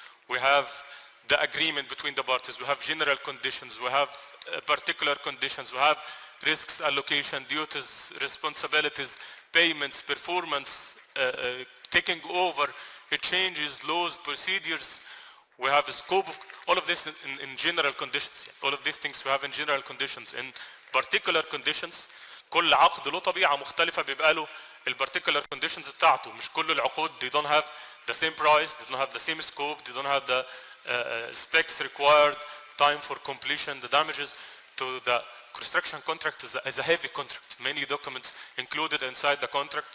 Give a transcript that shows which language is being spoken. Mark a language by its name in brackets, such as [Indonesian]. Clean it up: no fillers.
[English] We have the agreement between the parties, we have general conditions, we have particular conditions, we have risks, allocation, duties, responsibilities, payments, performance, taking over, changes, laws, procedures. We have a scope of all of this in general conditions. All of these things we have in general conditions. In particular conditions, [Arabic] كل عقد له طبيعة مختلفة بيبقى له particular conditions بتاعته. مش كل العقود [English] they don't have the same price, they don't have the same scope, they don't have the specs required, time for completion, the damages. To the construction contract is a heavy contract. Many documents included inside the contract.